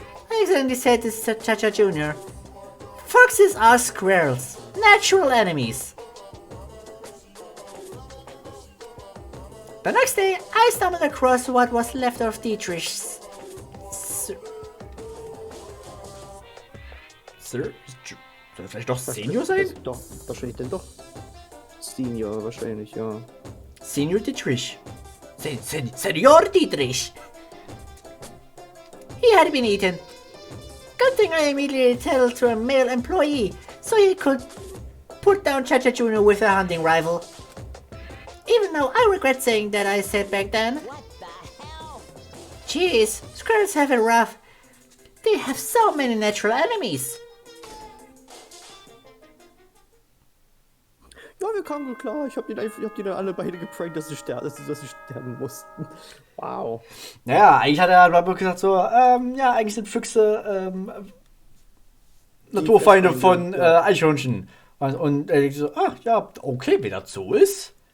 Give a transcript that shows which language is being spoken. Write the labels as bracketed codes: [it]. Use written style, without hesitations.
[en] I accidentally said this to Cha-Cha Jr. Foxes are squirrels, natural enemies. The next day, I stumbled across what was left of Dietrich's... Sir? [de] Soll er vielleicht doch Senior sein? Doch, wahrscheinlich denn doch. Senior, wahrscheinlich, ja. Senior Dietrich. Senior Dietrich. [en] He had been eaten. Good thing I immediately told to a male employee, so he could put down Cha-Cha Jr. with a hunting rifle. Even though I regret saying that I said back then. What the hell? Jeez, squirrels have it rough. They have so many natural enemies. [de] Ja, wir kamen gut klar. Ich hab die dann alle beide geprankt, dass sie sterben mussten. Wow. Naja, eigentlich hat er wirklich gesagt so, ja, eigentlich sind Füchse Naturfeinde von Eichhörnchen. Und er denkt so, ach ja, okay, wenn das so ist.